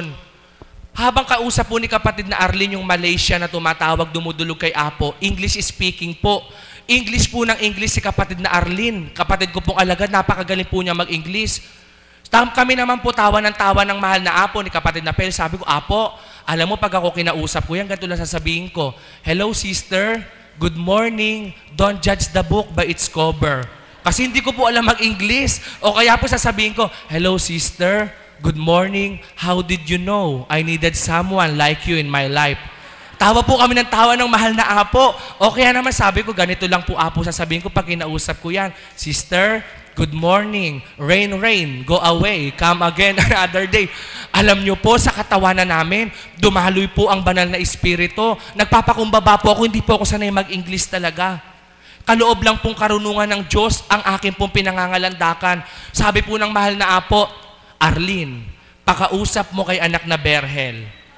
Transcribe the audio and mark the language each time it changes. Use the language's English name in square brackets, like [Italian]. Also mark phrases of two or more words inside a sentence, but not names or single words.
[Filipino] Habang kausap po ni kapatid na Arlene yung Malaysian na tumatawag, dumudulog kay Apo, [English] English speaking [Filipino] po. English po ng English si kapatid na Arlene. Kapatid ko pong alagad, napakagaling po niya mag-English. Kami naman po tawa ng mahal na Apo ni kapatid na Pel. Sabi ko, Apo, alam mo pag ako kinausap ko yan, ganito lang sasabihin ko, [English] hello sister, good morning, don't judge the book by its cover. [Filipino] Kasi hindi ko po alam mag-English. O kaya po sasabihin ko, [English] hello sister, good morning, how did you know I needed someone like you in my life? [Filipino] Tawa po kami ng tawa ng mahal na Apo. O kaya naman sabi ko, ganito lang po Apo, sasabihin ko pag kinausap ko yan, [English] sister, good morning, rain, rain, go away, come again another day. [Filipino] Alam nyo po, sa katawanan namin, dumaloy po ang banal na espiritu. Nagpapakumbaba po ako, hindi po ako sanay mag-English talaga. Kaloob lang pong karunungan ng Diyos ang akin pong pinangangalandakan. Sabi po ng mahal na Apo, Arlene, pakausap mo kay anak na Berhel.